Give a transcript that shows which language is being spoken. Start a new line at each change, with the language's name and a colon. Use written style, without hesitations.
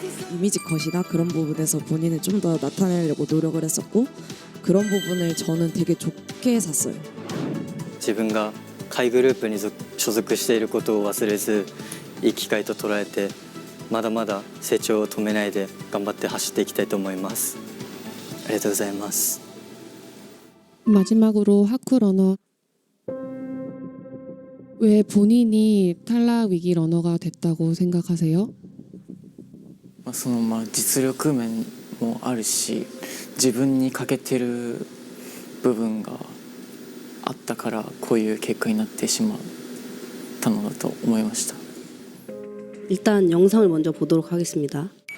Korean: 이미지 컷이나 그런 부분에서 본인을 좀 더 나타내려고 노력을 했었고 그런 부분을 저는 되게 좋게 샀어요.
Japanese: 自分が下位グループに所属していることを忘れずいい機会と捉えてまだまだ成長を止めないで頑張って走っていきたいと思います。ありがとうございます。
Korean: 마지막으로 하쿠 러너, 왜 본인이 탈락 위기 러너가 됐다고 생각하세요?
Japanese: 実力面もあるし自分に欠けてる部分があったからこういう結果になってしまったのだと思いました。
Korean: 일단 영상을 먼저 보도록 하겠습니다.